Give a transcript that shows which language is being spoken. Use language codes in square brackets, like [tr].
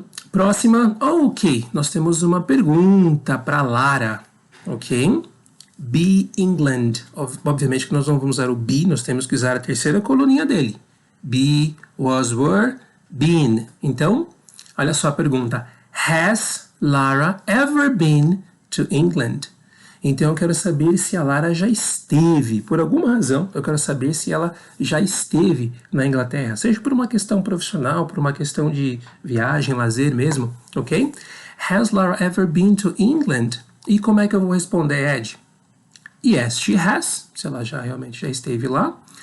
[pt] Próxima, ok. Nós temos uma pergunta para Lara, ok? [en] Be England. [pt] Obviamente que nós não vamos usar o be, nós temos que usar a terceira coluninha dele. Be, was, were, been. Então, olha só a pergunta. [en] Has Lara ever been to England? [pt] Então, eu quero saber se a Lara já esteve. Por alguma razão, eu quero saber se ela já esteve na Inglaterra. Seja por uma questão profissional, por uma questão de viagem, lazer mesmo, ok? [en] Has Lara ever been to England? [pt] E como é que eu vou responder, Ed? [en] Yes, she has. [pt] Se ela já realmente já esteve lá.